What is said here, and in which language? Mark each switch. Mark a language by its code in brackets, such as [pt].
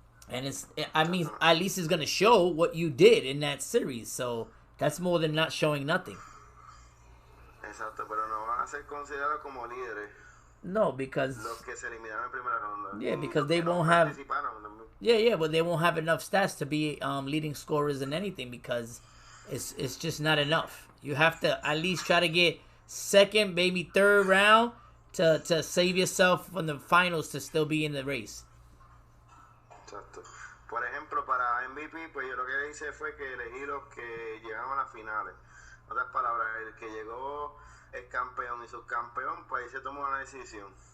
[en] And at least it's going to show what you did in that series. So, that's more than not showing nothing. [es] Exacto, pero no van a ser considerados como líderes. [en] No, because [es] los que se eliminaron en primera ronda. [en] Yeah, because they won't have. Yeah, but they won't have enough stats to be leading scorers in anything, because it's just not enough. You have to at least try to get second, maybe third round to save yourself from the finals to still be in the race. [es] Exacto. Por ejemplo, para MVP, pues yo lo que hice fue que elegí los que llegaron a las finales. En otras palabras, el que llegó el campeón y subcampeón, pues ahí se tomó una decisión.